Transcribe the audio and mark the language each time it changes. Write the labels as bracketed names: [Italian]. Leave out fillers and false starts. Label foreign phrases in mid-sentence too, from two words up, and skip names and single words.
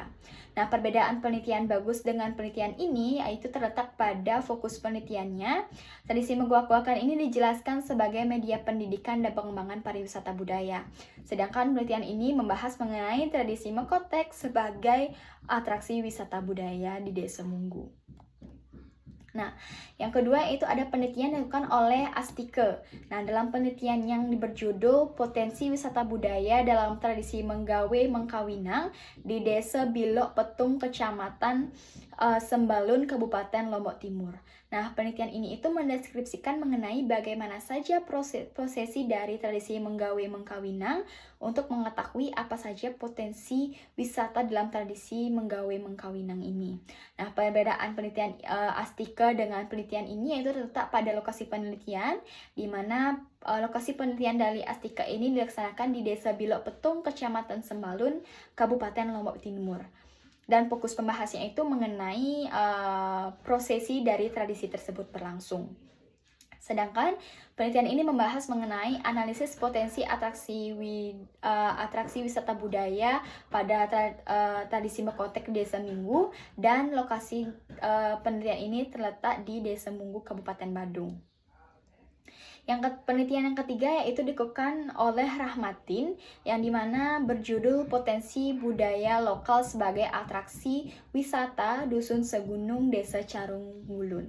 [Indonesian] Nah, perbedaan penelitian Bagus dengan penelitian ini yaitu terletak pada fokus penelitiannya. Tradisi Megoak-goakan ini dijelaskan sebagai media pendidikan dan pengembangan pariwisata budaya. Sedangkan penelitian ini membahas mengenai tradisi Mekotek sebagai atraksi wisata budaya di Desa Munggu. Nah, yang kedua itu ada penelitian yang dilakukan oleh Astike. Nah, dalam penelitian yang berjudul Potensi Wisata Budaya dalam Tradisi Menggawe Mengkawinang di Desa Bilok Petung, Kecamatan Sembalun, Kabupaten Lombok Timur. Nah, penelitian ini itu mendeskripsikan mengenai bagaimana saja prosesi dari tradisi Menggawe Mengkawinang untuk mengetahui apa saja potensi wisata dalam tradisi Menggawe Mengkawinang ini. Nah, perbedaan penelitian Astike dengan penelitian ini yaitu terletak pada lokasi penelitian, di mana lokasi penelitian dari Astike ini dilaksanakan di Desa Bilok Petung, Kecamatan Sembalun, Kabupaten Lombok Timur. Dan fokus pembahasannya itu mengenai prosesi dari tradisi tersebut berlangsung. Sedangkan penelitian ini membahas mengenai analisis potensi atraksi wisata budaya pada tradisi Mekotek Desa Munggu, dan lokasi penelitian ini terletak di Desa Munggu, Kabupaten Badung. Penelitian yang ketiga yaitu dilakukan oleh Rahmatin, yang dimana berjudul Potensi Budaya Lokal sebagai Atraksi Wisata Dusun Segunung Desa Carung Ngulun.